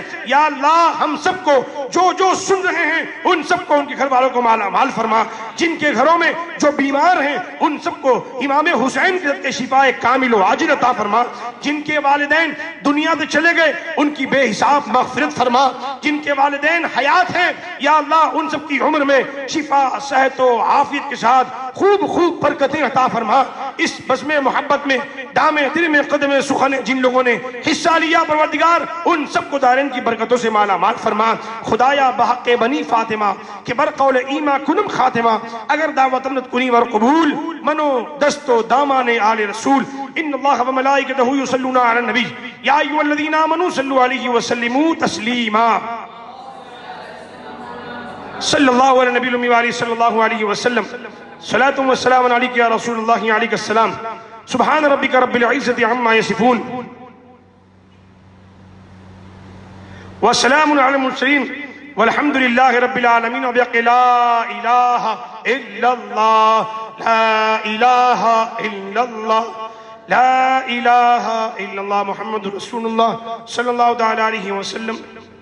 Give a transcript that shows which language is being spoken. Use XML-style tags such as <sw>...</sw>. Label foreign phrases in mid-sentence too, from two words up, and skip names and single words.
<ur>یا اللہ ہم سب کو جو سن رہے ہیں ان سب کو، ان کے گھر والوں کو مالا مال فرما، جن کے گھروں میں جو بیمار ہیں ان سب کو امام حسین کے شفاء کامل و عاجل عطا فرما، جن کے والدین دنیا سے چلے گئے ان کی بے حساب مغفرت فرما، جن کے والدین حیات ہیں یا اللہ ان سب کی عمر میں شفا، صحت و عافیت کے ساتھ خوب برکتیں عطا فرما۔ اس بزم محبت میں دام دل میں قدم سخن جن لوگوں نے حصہ لیا پروردگار ان سب کو دارین کی برکتوں سے مالا مال فرما۔</ur> <fa>خدایا بحق بنی فاطمہ کہ بر قول ایما کنم خاتمہ، اگر دعوت امنت کنی ور قبول منو دست و دامان آل رسول۔</fa> <ar>ان اللہ و ملائکتہ یصلون علی النبی یا ایھا الذین آمنوا صلوا علیہ وسلموا تسلیما۔ صلی اللہ علیہ نبی الامی وآلہ صلی اللہ علیہ وسلم۔ صلاۃ و سلام علیک یا رسول اللہ علیک السلام۔ سبحان ربک رب العزۃ عما یصفون وسلام علی المرسلین والحمد للہ رب العالمین۔ وبحق لا الہ الا اللہ، لا الہ الا اللہ، لا الہ الا اللہ، محمد رسول اللہ صلی اللہ علیہ وسلم۔</ar>